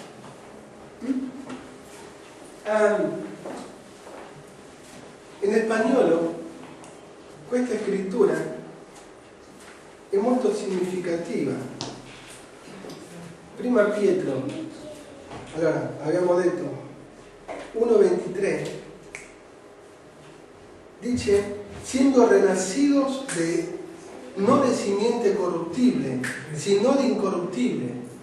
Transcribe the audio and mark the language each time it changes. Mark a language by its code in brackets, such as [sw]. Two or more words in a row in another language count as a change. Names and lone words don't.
[it] In spagnolo questa scrittura è molto significativa. Prima Pietro, allora abbiamo detto 1:23, [es] dice siendo renacidos no de simiente corruptible, sino de incorruptible,